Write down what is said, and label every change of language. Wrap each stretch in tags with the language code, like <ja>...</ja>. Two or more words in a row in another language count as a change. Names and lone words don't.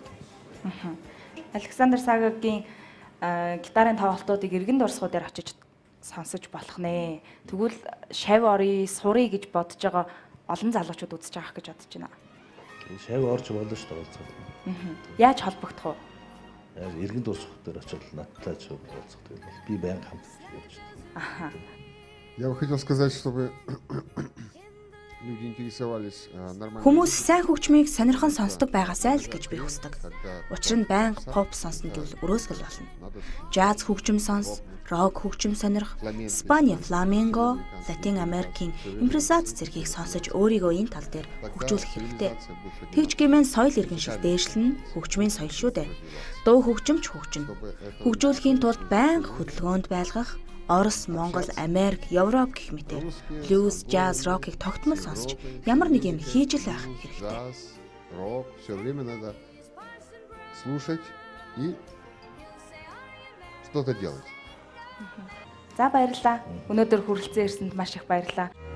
<mn>Александр Сагагийн гитарын тоглолтуудыг эргэн дурсгуудаар очиж сонсож болох нэ. Тэгвэл шав орё, сурыг гэж бодож байгаа олон залуучууд үзэж байгаа гэж бодож байна. Шав орж болно шүү дээ. Яаж холбогдох вэ? Эргэн дурсгах дээр очиж надтай ч уулзах тийм бол би байнга хамт явж байна.</mn> <ru>Я бы хотел сказать, чтобы люди интересовались нормально.</ru> <mn>Хүмүүс сайн хөгжмийг сонирхон сонсдог байгаасай л гэж би хүсдэг. Учир нь байнга pop сонсно гэвэл өрөөсгөл болно. Jazz хөгжим сонс, rock хөгжим сонирх, Испани фламенго, Латин Америкийн импровизац зэргийг сонсож өөрийгөө энэ тал дээр хөгжүүлэх хэрэгтэй. Тэгж гэмээр соёл иргэншил дээшлэн хөгжмийн соёл шүү дээ. Дуу хөгжимч хөгжинэ. Хөгжүүлэхийн тулд байнга хөдөлгөөнд байлгах Орос, Монгол, Америк, Европ гэх мэтээр блюз, jazz, rock-ыг тогтмол сонсч ямар нэг юм хийж л байх хэрэгтэй.</mn> <ru>Jazz, rock, все время надо слушать и что-то делать.</ru> <mn>За баярлалаа. Өнөөдөр хүрэлцэн ирсэнд маш их баярлалаа.</mn>